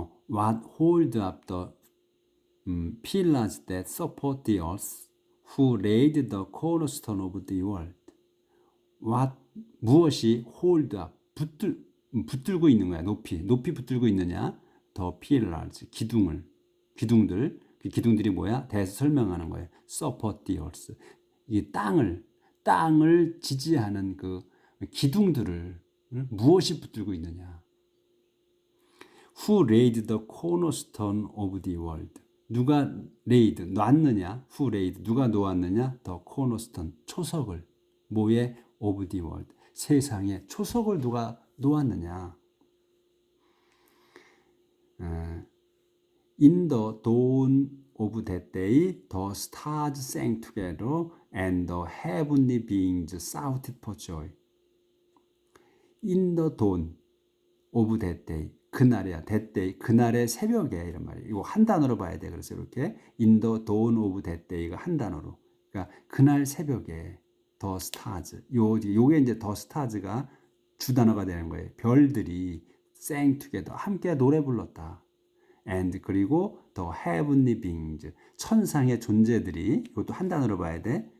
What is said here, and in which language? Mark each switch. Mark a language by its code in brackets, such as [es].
[en] What hold up the pillars that support the earth? who laid the cornerstone of the world. what [ko] 무엇이 [en] hold up [ko] 붙들고 있는 거야. 높이 붙들고 있느냐? [en] the pillars [ko] 기둥들 그 기둥들이 뭐야? 대해서 설명하는 거예요. [en] support the earth [ko] 이 땅을 지지하는 그 기둥들을 무엇이 붙들고 있느냐? [en] Who laid the cornerstone of the world? [ko] 누가 [en] laid [ko] 놨느냐? [en] Who laid [ko] 누가 놓았느냐? [en] The cornerstone [ko] 초석을 뭐에 [en] of the world [ko] 세상에 초석을 누가 놓았느냐? [en] In the dawn of that day, the stars sang together, and the heavenly beings shouted for joy. In the dawn of that day, [ko] 그날이야, [en] that day, [ko] 그날의 새벽에 이런 말이에요. 이거 한 단어로 봐야 돼. 그래서 이렇게 [en] in the dawn of that day [ko] 가 한 단어로. 그러니까 그날 새벽에 [en] the stars, [ko] 요게 이제 the stars가 주 단어가 되는 거예요. 별들이 [en] sang together, [ko] 함께 노래 불렀다. [en] and [ko] 그리고 [en] the heavenly beings [ko] 천상의 존재들이 이것도 한 단어로 봐야 돼.